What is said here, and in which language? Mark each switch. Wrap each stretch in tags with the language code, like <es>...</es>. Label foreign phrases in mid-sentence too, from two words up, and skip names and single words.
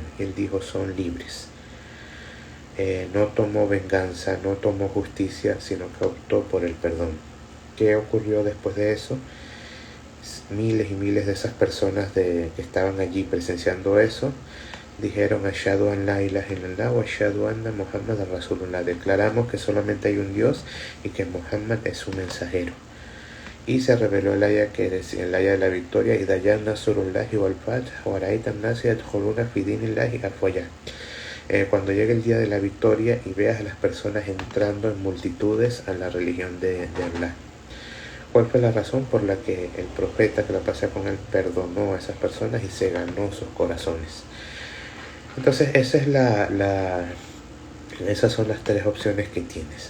<es>Y él dijo: son libres. No tomó venganza, no tomó justicia, sino que optó por el perdón. ¿Qué ocurrió después de eso? Miles y miles de esas personas que estaban allí presenciando eso dijeron:</es> <ar>أشهد أن لا إله إلا الله وأشهد أن محمد رسول الله.</ar> <es>Declaramos que solamente hay un Dios y que Muhammad es su mensajero. Y se reveló el aya, que decía, el aya de la victoria:</es> <ar>إذا جاء نصر الله والفتح ورأيت الناس يدخلون في دين الله أفواجا.</ar> <es>Cuando llegue el día de la victoria y veas a las personas entrando en multitudes a la religión de Allah. ¿Cuál fue la razón por la que el profeta, que la paz con él, perdonó a esas personas y se ganó sus corazones? Entonces, esas son las tres opciones que tienes.</es>